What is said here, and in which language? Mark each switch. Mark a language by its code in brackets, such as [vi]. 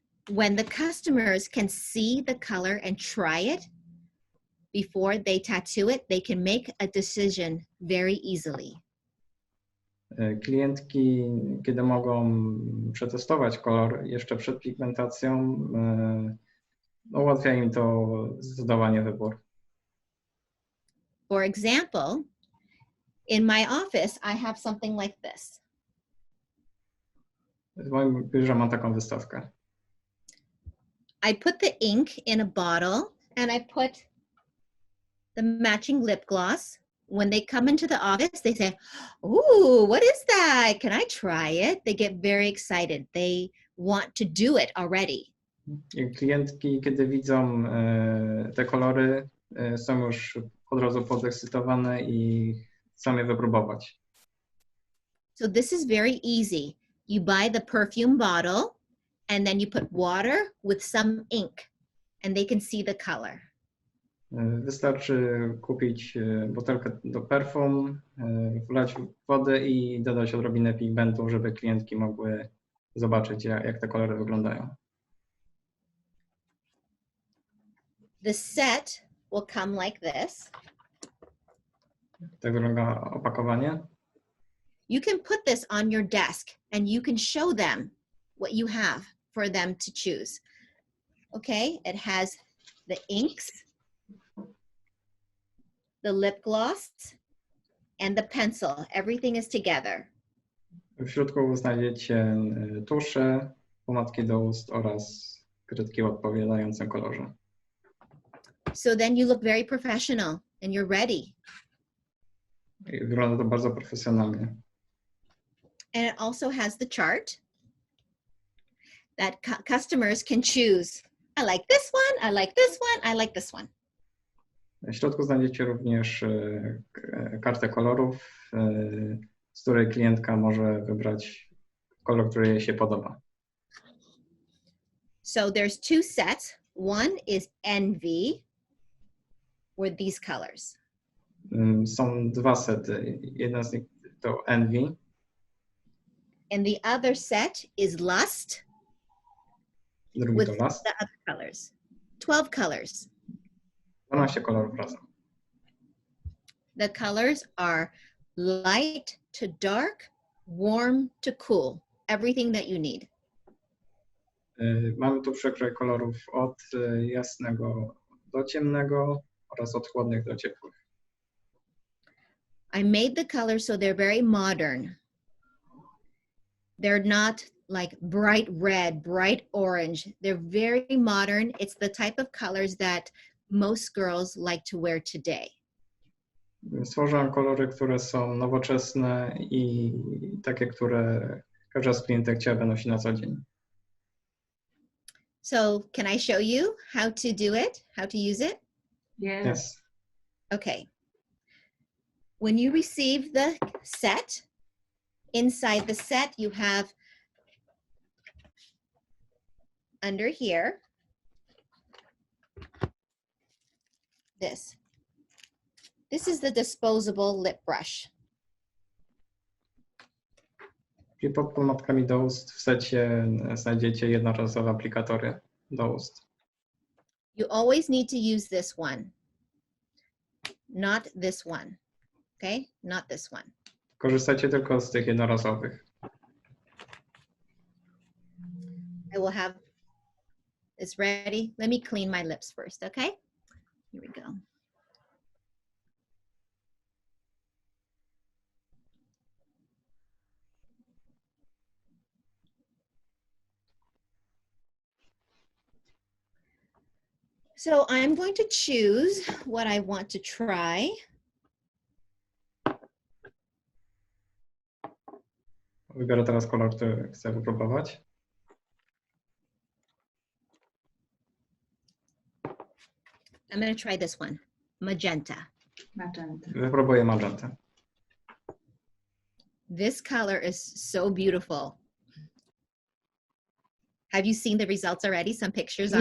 [en] When the customers can see the color and try it before they tattoo it, they can make a decision very easily. [pl] Klientki, kiedy mogą przetestować kolor jeszcze przed pigmentacją, ułatwia im to zdecydowanie wybór. [en] For example, in my office, I have something like this. [pl] W moim biurze mam taką wystawkę. [en] I put the ink in a bottle and I put the matching lip gloss. When they come into the office, they say, "Ooh, what is that? Can I try it?" They get very excited. They want to do it already. [pl] I klientki, kiedy widzą te kolory, są już od razu podekscytowane i chcą je wypróbować. [en] So this is very easy. You buy the perfume bottle and then you put water with some ink and they can see the color. [pl] Wystarczy kupić butelkę do perfum, wlać wodę i dodać odrobinę pigmentu, żeby klientki mogły zobaczyć, jak te kolory wyglądają. [en] The set will come like this. [pl] Tak wygląda opakowanie. [en] You can put this on your desk and you can show them what you have for them to choose. Okay, it has the inks, the lip gloss, and the pencil. Everything is together. [pl] W środku znajdziecie tusze, pomadki do ust oraz kredki o odpowiadającym kolorze. [en] So then you look very professional and you're ready. [pl] I wygląda to bardzo profesjonalnie. [en] And it also has the chart that customers can choose. I like this one, I like this one, I like this one. [pl] W środku znajdziecie również kartę kolorów, z której klientka może wybrać kolor, który jej się podoba. [en] So there's two sets. One is Envy, with these colors. [pl] Są dwa sety. Jedna z nich to Envy. [en] And the other set is Lust, [pl] Drugi [en] with [pl] to Lust. [en] the other colors. 12 colors. [pl] 12 kolorów razem. [en] The colors are light to dark, warm to cool. Everything that you need. [pl] Mamy tu przekrój kolorów od jasnego do ciemnego oraz od chłodnych do ciepłych. [en] I made the colors so they're very modern. They're not like bright red, bright orange. They're very modern. It's the type of colors that most girls like to wear today. [pl] Stworzyłem kolory, które są nowoczesne i takie, które każda z klientek chciałaby nosić na co dzień. [en] So can I show you how to do it, how to use it? Yes. Okay. When you receive the set, inside the set you have under here this. This is the disposable lip brush. [pl] I pod pomadkami do ust w secie znajdziecie jednorazowe aplikatory do ust. [en] You always need to use this one, not this one. Okay, not this one. [pl] Korzystajcie tylko z tych jednorazowych. [en] I will have this ready. Let me clean my lips first, okay? Here we go. So I'm going to choose what I want to try. [pl] Wybiorę teraz kolor, który chcę wypróbować. [en] I'm going to try this one, magenta. Magenta. [pl] Wypróbuję magentę. [en] This color is so beautiful. Have you seen the results already? Some pictures on